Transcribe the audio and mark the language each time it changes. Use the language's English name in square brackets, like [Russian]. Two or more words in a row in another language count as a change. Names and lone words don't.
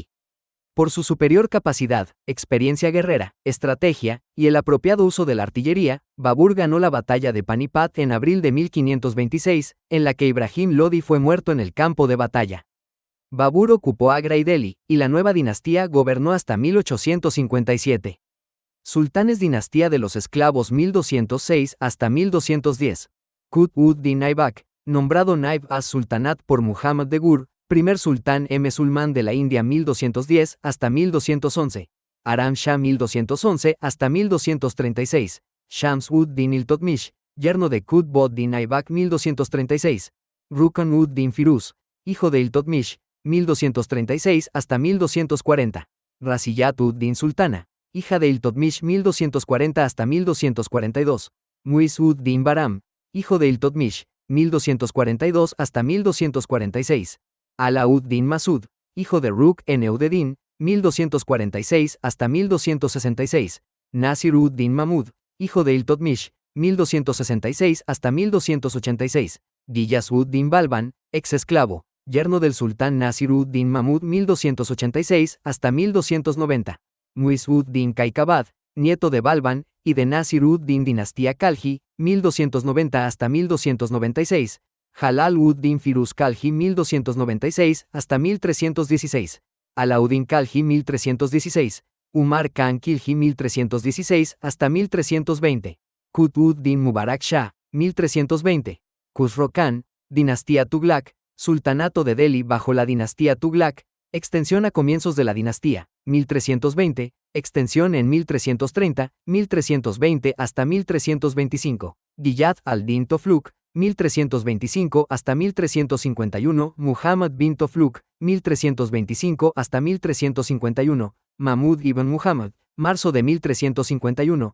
[Spanish] Por su superior capacidad, experiencia guerrera, estrategia y el apropiado uso de la artillería, Babur ganó la batalla de Panipat en abril de 1526, en la que Ibrahim Lodi fue muerto en el campo de batalla. Babur ocupó Agra y Delhi, y la nueva dinastía gobernó hasta 1857. Sultanes: dinastía de los esclavos 1206 hasta 1210. Qutb-ud-Din Aibak, nombrado Naib as-Sultanat por Muhammad de Gur, primer sultán musulmán de la India 1210 hasta 1211. Aram Shah 1211 hasta 1236. Shams-ud-Din Iltutmish, yerno de Qutb-ud-Din Aibak 1236. Rukn-ud-Din Firuz, hijo de Iltutmish, 1236 hasta 1240. Raziyat-ud-Din Sultana, hija de Iltutmish 1240 hasta 1242. Muiz-ud-Din Bahram, hijo de Iltutmish, 1242 hasta 1246. Alauddin Masud, hijo de Rukn-ud-Din, 1246 hasta 1266. Nasir-ud-Din Mahmud, hijo de Iltutmish, 1266 hasta 1286. Giyas-ud-Din Balban, ex esclavo, yerno del sultán Nasir-ud-Din Mahmud 1286 hasta 1290. Muiz-ud-Din Kaikabad, nieto de Balban y de Nasir-ud-Din dinastía Khalji, 1290 hasta 1296. Jalal-ud-Din Firuz Khalji 1296 hasta 1316. Alauddin Khalji 1316. Umar Khan Khilji 1316 hasta 1320. Qutb-ud-Din Mubarak Shah, 1320. Khusro Khan, dinastía Tughlaq, sultanato de Delhi bajo la dinastía Tughlaq, extensión a comienzos de la dinastía, 1320, extensión en 1330, 1320 hasta 1325. Giyad al-Din Tofluk, 1325 hasta 1351, Muhammad bin Tofluk, 1325 hasta 1351, Mahmud ibn Muhammad, marzo de 1351,